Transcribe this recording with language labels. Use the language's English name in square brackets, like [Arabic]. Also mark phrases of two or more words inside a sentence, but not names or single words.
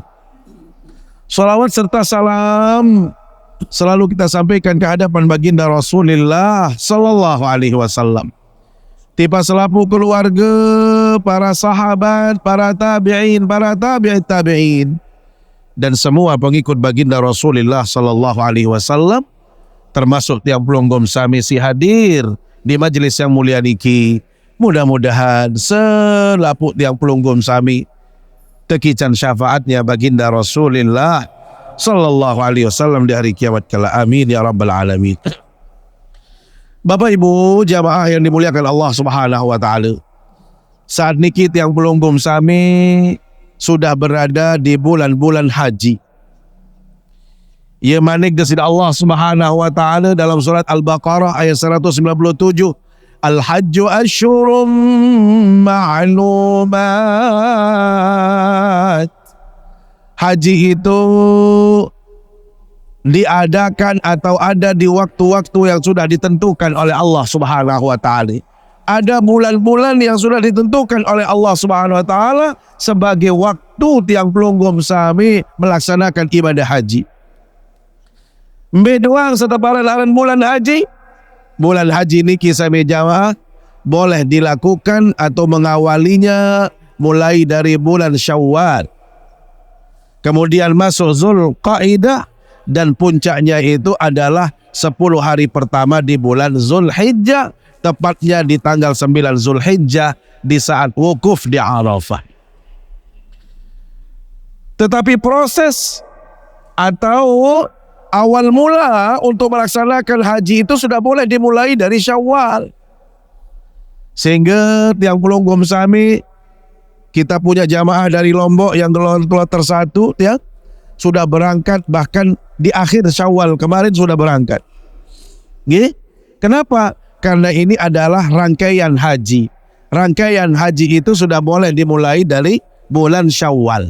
[Indonesian] Salawat serta salam selalu kita sampaikan ke hadapan baginda [Arabic] رسول الله صلى الله عليه وسلم. [Indonesian] Tiba selapu keluarga, para sahabat, para tabi'in, para tabi'in. Dan semua pengikut baginda [Arabic] رسول الله صلى الله عليه وسلم. [Indonesian] Termasuk [Sasak] tiang pelunggum sami [Indonesian] si hadir di majlis yang mulia niki. Mudah-mudahan [Sasak] selapu tiang pelunggum sami tekican [Indonesian] syafaatnya baginda [Arabic] رسول الله صلى الله عليه وسلم [Indonesian] di hari kiamat kala. [Arabic] آمين يا رب العالمين. [Indonesian] Bapak Ibu jamaah yang dimuliakan [Arabic] الله سبحانه وتعالى. [Indonesian] Saat niki [Sasak] tiang pelunggum sami [Indonesian] sudah berada di bulan-bulan haji. [Sasak] Ia manik desida [Arabic] الله سبحانه وتعالى [Indonesian] dalam surat Al-Baqarah ayat 197. [Arabic] الحج أشهر معلومات. [Indonesian] Haji itu diadakan atau ada di waktu-waktu yang sudah ditentukan oleh [Arabic] الله سبحانه وتعالى. [Indonesian] Ada bulan-bulan yang sudah ditentukan oleh [Arabic] الله سبحانه وتعالى [Indonesian] sebagai waktu [Sasak] tiang pelunggum sami [Indonesian] melaksanakan ibadah haji. [Sasak] Bedoang setaparan bulan haji. [Indonesian] Bulan haji [Sasak] niki sami [Indonesian] jamaah boleh dilakukan atau mengawalinya mulai dari bulan Syawal. Kemudian masuk Zulqa'dah. Dan puncaknya itu adalah 10 hari pertama di bulan Zulhijjah. Tepatnya di tanggal 9 Zulhijjah di saat wukuf di Arafah. Tetapi proses atau awal mula untuk melaksanakan haji itu sudah boleh dimulai dari Syawal. Sehingga [Sasak] tiang pelunggum sami [Indonesian] Kita punya jamaah dari Lombok yang kloter 1 ya, sudah berangkat bahkan di akhir Syawal kemarin sudah berangkat. Kenapa? Karena ini adalah rangkaian haji. Rangkaian haji itu sudah boleh dimulai dari bulan Syawal.